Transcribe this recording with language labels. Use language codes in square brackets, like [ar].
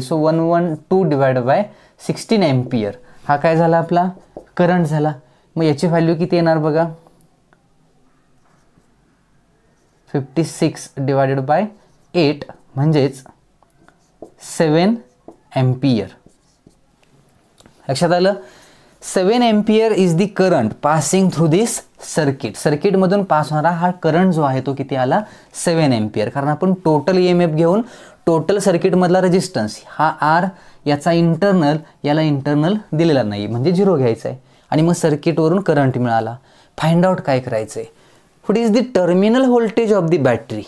[mr] So 112 divide bye 16 ampere हा काय झाला आपला करंट झाला. मग याची व्हॅल्यू किती येणार बघा 56 डिवायडेड बाय 8 म्हणजेच 7 एम्पियर. लक्षात आलं, [en] 7 ampere is the current passing through this circuit. [mr] सर्किटमधून पास होणारा हा करंट जो आहे तो किती आला 7 एम्पियर. कारण आपण टोटल EMF घेऊन टोटल सर्किटमधला रेजिस्टन्स हा R, याचा इंटरनल, याला इंटरनल दिलेला नाही म्हणजे 0 घ्यायचा आहे. आणि मग सर्किटवरून करंट मिळाला. फाइंड आउट काय करायचं आहे, [en] What is the terminal voltage of the battery.